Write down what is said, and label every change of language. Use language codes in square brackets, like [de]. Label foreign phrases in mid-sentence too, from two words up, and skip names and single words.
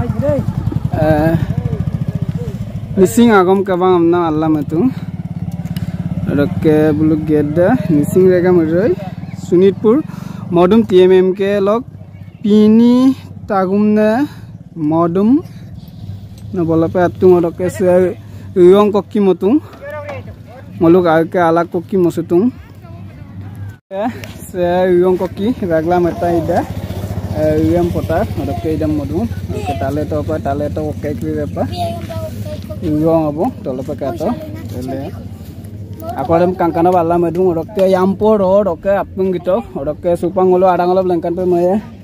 [mrg] missing agom kabang amna Allah matu odok bulu gedda missing rega muroi Sunitpur modum TMM ke log pini tagumna modum na bolape atung odok se yong kokki motung moluk ake alak kokki mosutung se yong koki ragla mata ida yam potar odokke idam modu ke tale to okke kri pa yong abo tolopa kato tele akodem kangkana balla medu odokke yampo road okke apung gito odokke supangolo adangolo lengkan pe moye